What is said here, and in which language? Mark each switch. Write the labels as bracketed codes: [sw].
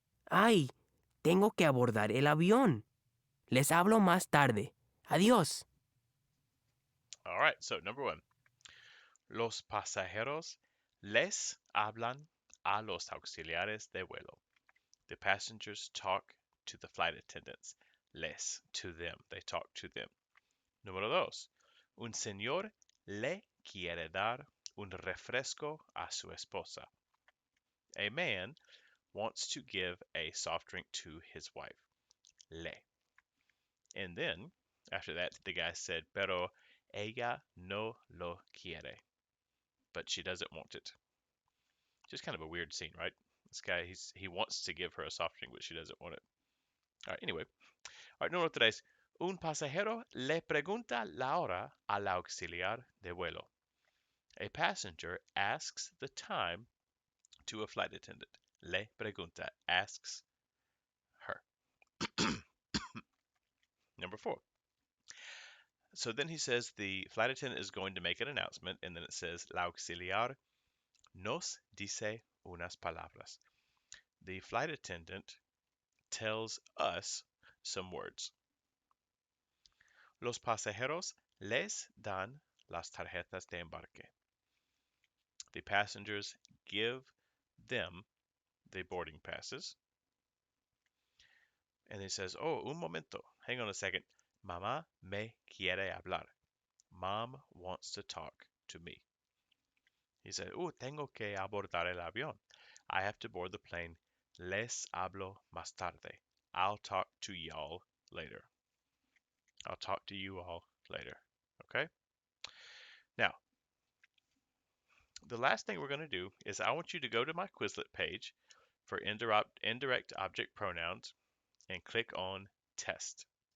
[es] ¡Ay! Tengo que abordar el avión. Les hablo más tarde. Adiós. [en] All right, so number 1. [es] Los pasajeros les hablan a los auxiliares de vuelo. [en] The passengers talk to the flight attendants. Les, to them. They talk to them. [es] Número 2. Un señor le quiere dar un refresco a su esposa. [en] A man wants to give a soft drink to his wife. Le. And then, after that, the guy said, pero ella no lo quiere. But she doesn't want it. Just kind of a weird scene, right? This guy, he wants to give her a soft drink, but she doesn't want it. All right, anyway. All right, número 3. [es] Un pasajero le pregunta la hora al auxiliar de vuelo. [en] A passenger asks the time to a flight attendant. Le pregunta, asks her. Number 4. So then he says the flight attendant is going to make an announcement, and then it says, la auxiliar nos dice unas palabras. The flight attendant tells us some words. [es] Los pasajeros les dan las tarjetas de embarque. [en] The passengers give them the boarding passes. And he says, oh, un momento, hang on a second. Mamá me quiere hablar. Mom wants to talk to me. He said, oh, tengo que abordar el avión. I have to board the plane. Les hablo más tarde. I'll talk to y'all later. I'll talk to you all later. Okay? Now, the last thing we're going to do is I want you to go to my Quizlet page for indirect object pronouns and click on test.